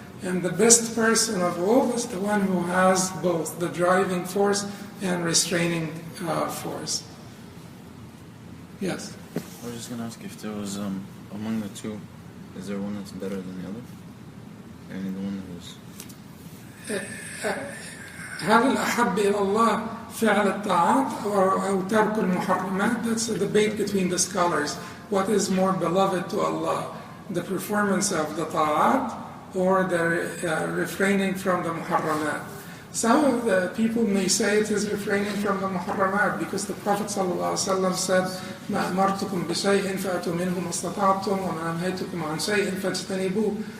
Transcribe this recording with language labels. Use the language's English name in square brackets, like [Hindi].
[English] And the best person of all is the one who has both the driving force and restraining force. Yes? I was just going to ask if there was, among the two, is there one that's better than the other? And the one that was... [Arabic] هل الأحب إلى الله فعل الطاعات أو ترك المحرمات? [English] That's a debate between the scholars. What is more beloved to Allah? The performance of the ta'at or the refraining from the muharramat? Some of the people may say it is refraining from the muharramat, because the Prophet ﷺ said, [Arabic] مَا أَمَرْتُكُمْ بِشَيْءٍ فَأْتُوا مِنْهُ مَا اسْتَطَعْتُمْ وَمَا نَهَيْتُكُمْ عَنْ شَيْءٍ فَاجْتَنِبُوهُ.